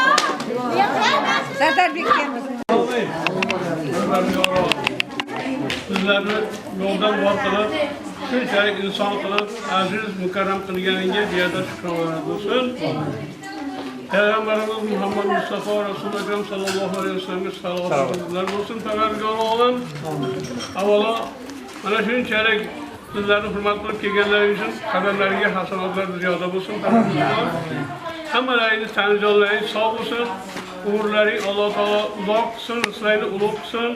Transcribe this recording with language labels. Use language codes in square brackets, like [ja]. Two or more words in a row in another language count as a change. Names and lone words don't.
[uz] Sardarbek keldi. bizlarni yo'ldan voz qilib, shunchalik inson qilib, aziz, mukarram qilganiga bu yerda shukronlar bo'lsin. [tr] Peygamberimiz Muhammed Mustafa Resulullah [ar] صلى الله عليه وسلم [tr] salavatlar olsun. [uz] Parvardigor olam. Avvalo mana shunchalik sizlarni hurmat qilib kelganlaringiz uchun qadamlariga hasanatlar ziyoda bo'lsin. Hammalaringiz tani jonlaringiz sog' bo'lsin. Umrlaring Alloh taolo uzoq qilsin, sizlarni ulug' qilsin.